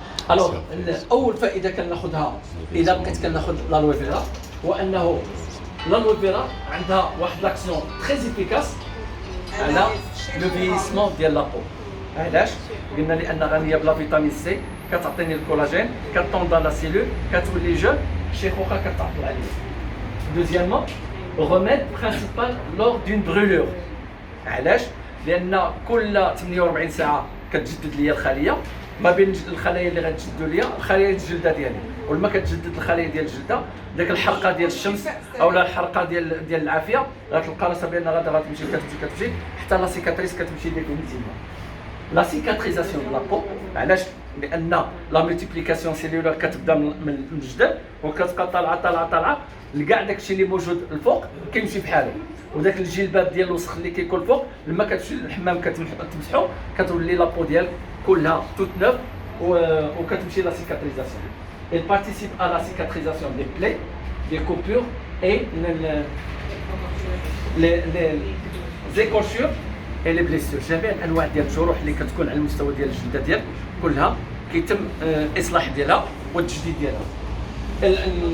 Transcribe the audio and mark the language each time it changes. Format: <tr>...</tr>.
<ar>الوغ اول فائده كناخذها الا بقيت كناخذ الالوي فيرا هو انه الالوي فيرا عندها واحد</ar> <fr>لاكسيون تري افيكاس</fr> <ar>على</ar> <fr>لو فييسمون</fr> <ar>ديال لابو. علاش؟ قلنا لان غنيه بلا فيتامين سي، كتعطيني الكولاجين،</ar> <fr>كطوندا لا سيلول،</fr> <ar>كتولي جون، الشيخوخه كتعطل عليا.</ar> <fr>دوزيامون remède principal lors d'une brûlure.</fr> <ar>علاش؟ لان كل 48 ساعه كتجدد ليا الخليه، ما بين الخلايا اللي غتجددوا ليا الخلايا الجلده ديالي، ولما كتجدد الخلايا ديال الجلده داك الحرقه ديال الشمس او الحرقه ديال العافيه غتلقى راسها بان غادا غتمشي كتمشي حتى</ar> <fr>لا سيكاتريس</fr> <ar>كتمشي</ar> <fr>ديفينيتيفمون. لا سيكاتريزاسيون دو لابو</fr> <ar>علاش؟ لان</ar> <fr>لا مولتيبليكاسيون سيلولار</fr> <ar>كتبدا من جدد وكتبقى طالعه لكاع داكشي اللي موجود الفوق كيمشي بحاله، وداك الجلباب ديال الوسخ اللي كيكون فوق لما كتمشي للحمام كتمسحو كتولي لابو ديالك كلها</ar> <fr>توت نوف</fr> <ar>وكتمشي لا سيكاتريزاسيون.</ar> <fr>Elle participe à la cicatrisation des plaies, des coupures et les écorchures et les blessures.</fr> <ar>جميع الانواع ديال الجروح اللي كتكون على المستوى ديال الجلده ديالك كلها كيتم اصلاح ديالها والتجديد ديالها.</ar>